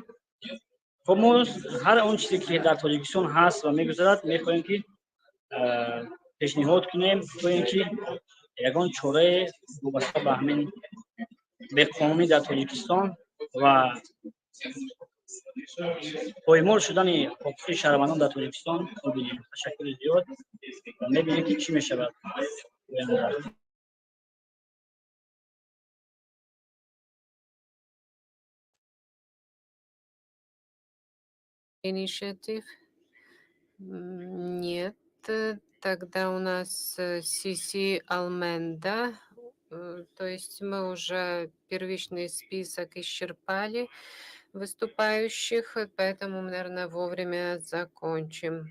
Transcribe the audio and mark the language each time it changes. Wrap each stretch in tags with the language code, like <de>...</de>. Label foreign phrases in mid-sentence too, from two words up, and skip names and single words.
<tg>خب ما هر اون چیزی که در تاجیکستان هست و می‌گذرد می‌خواهیم که پیشنهاد کنیم تا اینکه یگان چاره وابسته به همین بی‌قانونی در تاجیکستان و پایمال شدن حقوق شهروندان در تاجیکستان ببینیم. تشکر زیاد و می‌بینیم که چی می‌شود.</tg> <en>Initiative?</en> <ru>Нет. Тогда у нас Сиси Алменда. То есть мы уже первичный список исчерпали выступающих, поэтому мы, наверное, вовремя закончим.</ru>